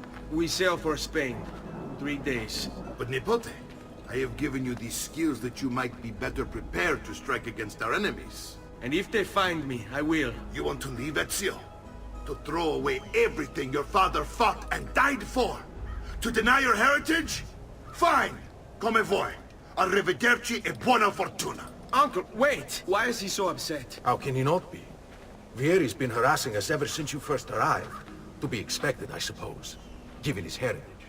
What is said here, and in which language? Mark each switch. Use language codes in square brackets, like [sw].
[en] We sail for Spain. 3 days. But Nipote, I have given you these skills that you might be better prepared to strike against our enemies. And if they find me, I will. You want to leave, Ezio? To throw away everything your father fought and died for? To deny your heritage? Fine! [it] Come vuoi. Arrivederci e buona fortuna. [en] Uncle, wait! Why is he so upset? How can he not be? Vieri's been harassing us ever since you first arrived. To be expected, I suppose, given his heritage.